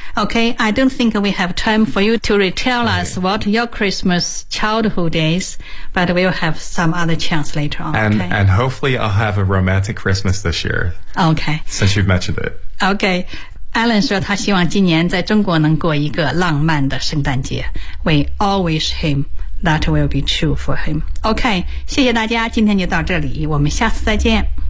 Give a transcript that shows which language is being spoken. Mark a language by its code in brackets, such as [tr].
[en] OK, I don't think we have time for you to retell us what your Christmas childhood is, but we'll have some other chance later on. And hopefully I'll have a romantic Christmas this year. OK. Since you've mentioned it. OK. [zh] Alan 说他希望今年在中国能过一个浪漫的圣诞节。 [en] We all wish him that will be true for him. [zh] OK, 谢谢大家，今天就到这里，我们下次再见。